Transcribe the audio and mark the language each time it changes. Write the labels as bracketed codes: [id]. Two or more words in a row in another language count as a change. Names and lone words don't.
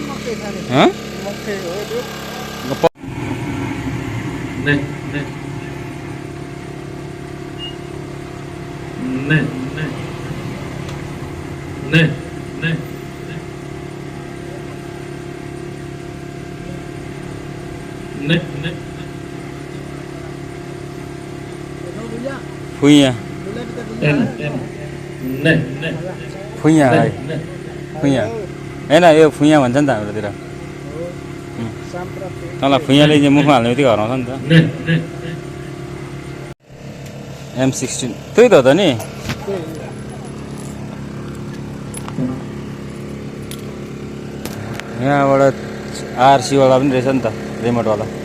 [ne] हँ Ne, ne. Ne, ne. Ne, ne. Ne, ne. फुइया En, en. Ne, ne. फुइया है Ne. फुइया होइन यो फुइया भन्छ नि त हाम्रोतिर तँलाई फुइयाले चाहिँ मुखमा हाल्ने बित्तिकै हराउँछ नि त Ne, ne. M16 त्यही त हो त नि यहाँबाट आरसीवाला पनि रहेछ नि त रिमोटवाला